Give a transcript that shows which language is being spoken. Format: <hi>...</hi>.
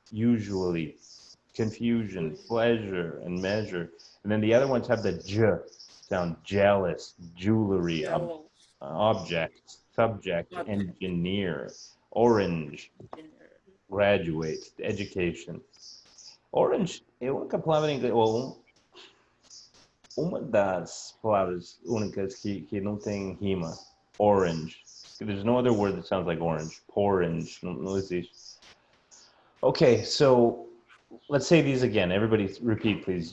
<en>Usually, confusion, pleasure, and measure. And then the other ones have the j sound, jealous, jewelry, object, subject, engineer, orange, graduate, education.</en> <pt>Orange é a única palavra em inglês, ou uma das palavras únicas que não tem rima.</pt> <en>Orange. There's no other word that sounds like orange. Porrange. Não existe. Okay, so let's say these again. Everybody repeat, please.</en>